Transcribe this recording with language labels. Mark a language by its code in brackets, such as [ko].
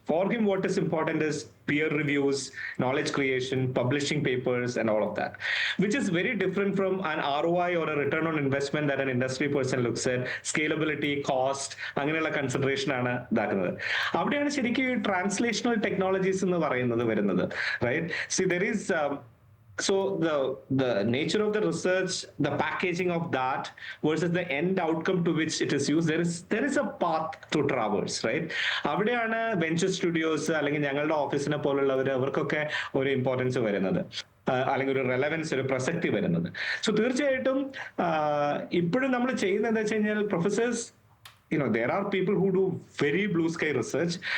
[en] For him, what is important is peer reviews, knowledge creation, publishing papers, and all of that, which is very different from an ROI or a return on investment that an industry person looks at. [ml] Scalability, cost, അങ്ങനെയുള്ള consideration ആണ് ഇതാക്കുന്നത്. അവിടെയാണ് ശരിക്കും translational technologies എന്ന് പറയുന്നത് വരുന്നത്, right? [en] See there is so the nature of the research, the packaging of that versus the end outcome to which it is used, there is a path to traverse, right? [ml] അവിടെയാണ് venture studios അല്ലെങ്കിൽ ഞങ്ങളുടെ ഓഫീസിനെ പോലുള്ളവർ അവർക്കൊക്കെ ഒരു importance വരുന്നത്, അല്ലെങ്കിൽ ഒരു relevance, ഒരു പ്രസക്തി വരുന്നത്. സോ തീർച്ചയായിട്ടും ഇപ്പോഴും നമ്മൾ ചെയ്യുന്നത് എന്താ വെച്ച് കഴിഞ്ഞാൽ, professors [en] there are people who do very blue sky research.